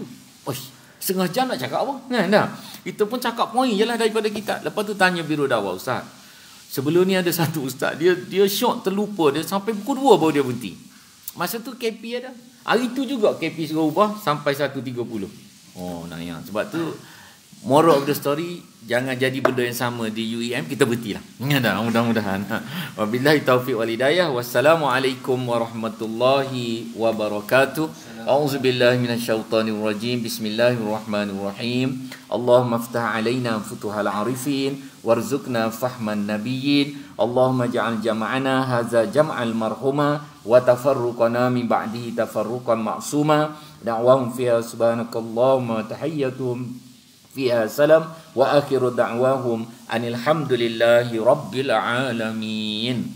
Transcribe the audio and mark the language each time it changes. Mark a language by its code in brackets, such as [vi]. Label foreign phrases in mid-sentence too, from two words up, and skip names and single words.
[ms] Setengah jam nak cakap apa kan dah. Kita pun cakap poin je lah daripada kita. Lepas tu tanya biro dakwah, ustaz, sebelum ni ada satu ustaz, dia syok terlupa, dia sampai pukul 2 baru dia berhenti. Masa tu KP ada. Hari tu juga KP suruh ubah sampai 1.30. Nanya. Sebab tu [en] moral of the story, [ms] jangan jadi benda yang sama di UEM, kita berhentilah. Dah, mudah-mudahan. [ar] وبالله التوفيق والهداية. والسلام عليكم ورحمة الله وبركاته. أعوذ بالله من الشيطان الرجيم. بسم الله الرحمن الرحيم. اللهم افتح علينا فتوح العارفين وارزقنا فهم النبيين. اللهم اجعل جمعنا هذا جمعا مرحوما وتفرقنا من بعده تفرقا معصوما. دعواهم فيها سبحانك اللهم وتحيتهم فيها سلام وآخر دعواهم أن الحمد لله رب العالمين.